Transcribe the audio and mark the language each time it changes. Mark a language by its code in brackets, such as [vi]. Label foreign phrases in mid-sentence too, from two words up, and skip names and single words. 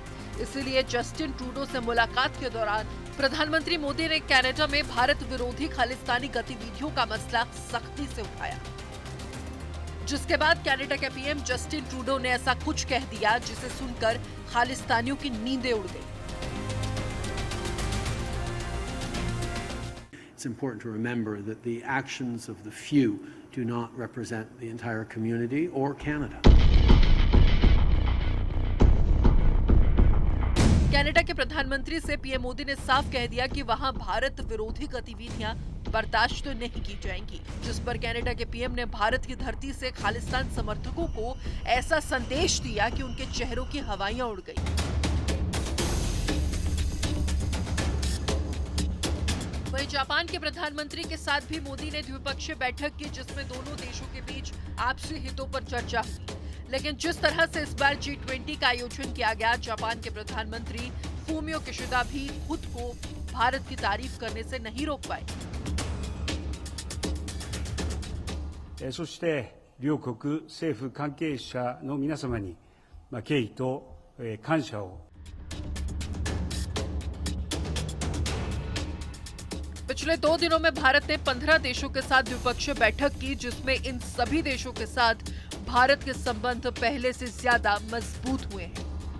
[hi] इसलिए जस्टिन ट्रूडो से मुलाकात के दौरान प्रधानमंत्री मोदी ने कनाडा में भारत विरोधी खालिस्तानी गतिविधियों का मसला सख्ती से उठाया, जिसके बाद कनाडा के पीएम जस्टिन ट्रूडो ने ऐसा कुछ कह दिया जिसे सुनकर खालिस्तानियों की नींदें उड़ गई। [en] It's important to remember that the actions of the few do not represent the entire community or Canada. [hi] प्रधानमंत्री से पीएम मोदी ने साफ कह दिया कि वहां भारत विरोधी गतिविधियां बर्दाश्त तो नहीं की जाएंगी, जिस पर कनाडा के पीएम ने भारत की धरती से खालिस्तान समर्थकों को ऐसा संदेश दिया कि उनके चेहरों की हवाइयां उड़ गई। वहीं जापान के प्रधानमंत्री के साथ भी मोदी ने द्विपक्षीय बैठक की, जिसमें दोनों देशों के बीच आपसी हितों पर चर्चा हुई। लेकिन जिस तरह से इस बार G20 का आयोजन किया गया, जापान के प्रधानमंत्री फूमियो किशिदा भी खुद को भारत की तारीफ करने से नहीं रोक पाए। [ja] そして両国政府関係者の皆様に敬意と感謝を。 [hi] पिछले 2 दिनों में भारत ने 15 देशों के साथ द्विपक्षीय बैठक की, जिसमें इन सभी देशों के साथ भारत के संबंध पहले से ज्यादा मजबूत हुए हैं।